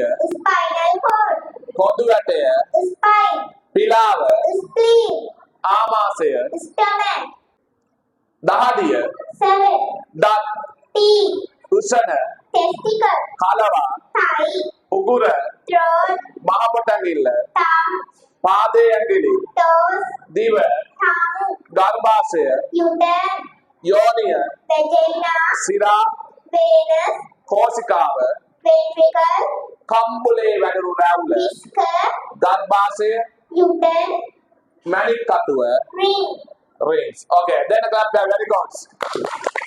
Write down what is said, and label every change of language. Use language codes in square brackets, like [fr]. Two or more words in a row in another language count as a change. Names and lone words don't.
[en] spinal cord, [si] කොඳු වැටය, [en] spine, [si] පිලාව, [en] spleen, [si] ආමාශය, [en] stomach, [si] දහඩිය, [en] cervix, [si] දත්, [en] teeth, [si] උසන, [en] testicle, [si] කලවා, [en] thigh, [si] උගුර, [en] throat, [si] මහ පොටැඟිල්ල, [en] thumb, [si] පාදයේ ඇඟිලි, [en] toes, [si] දිව, [en] tongue, [si] ගර්භාෂය, [en] uterus, [si] යෝනිය, [en] vagina, [si] සිරා, [en] venous, [si] කෝසිකාව, [en] ventricle, [si] කම්බුලේ වැඩුණු රැවුල, [en] whisker, [si] ගර්භාෂය, [en] uterus, [si] මැණික් කටුව, [en] ring. rings. Okay, then clap that very good.